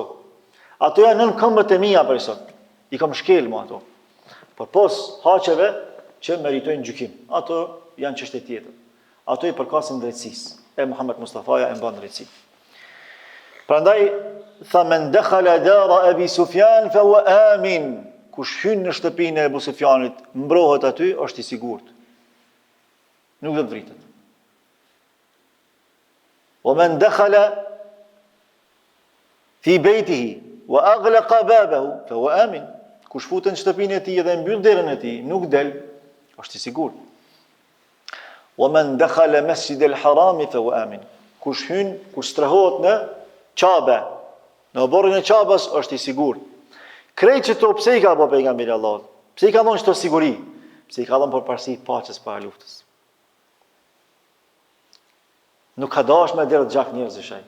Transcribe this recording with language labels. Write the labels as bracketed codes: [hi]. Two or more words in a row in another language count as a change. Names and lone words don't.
[sq] Ato janë nën këmbët e mia prej sot. I kam shkel mo ato. Por pos haqeve që meritojnë gjykim. Ato janë çështje tjetër. Ato i përkasin drejtësisë. E Muhammed Mustafaja e mban drejtësi. Prandaj tha [ar] من دخل دار أبي سفيان فهو آمن. [sq] Kush hyn në shtëpinë e Abu Sufjanit, mbrohet aty, është i sigurt. Nuk do të vritet. [ar] ومن دخل بيته وأغلق بابه فهو آمن. [sq] Kush futen në shtëpinë e tij dhe mbyll derën e tij, nuk del, është i sigurt. [ar] ومن دخل المسجد الحرام فهو آمن. [sq] Kush hyn, kush strehohet në Qabe, në oborrin e Qabës, është i sigurt. Krejt që to pse i ka bo pejgamberi Allahut? Pse i ka dhonë çto siguri? Pse i ka dhonë përparësi paqes para luftës. Nuk ka dash me derë gjak njerëzish ai.